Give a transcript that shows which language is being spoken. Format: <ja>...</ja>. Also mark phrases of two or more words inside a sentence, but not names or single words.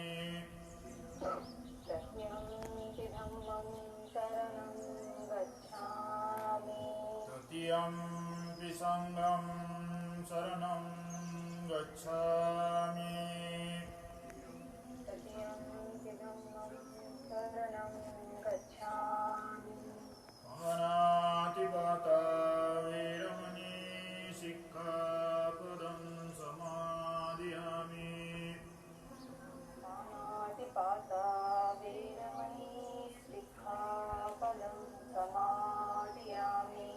<pi>तृतीयं धम्मं शरणं गच्छामि तृतीयं संघं शरणं गच्छामि तृतीयं धम्मं शरणं गच्छामि पाणातिपाता वेरमणि सिक्खापदं समादयामि पाणातिपाता वेरमणि सिक्खापदं समादयामि</pi>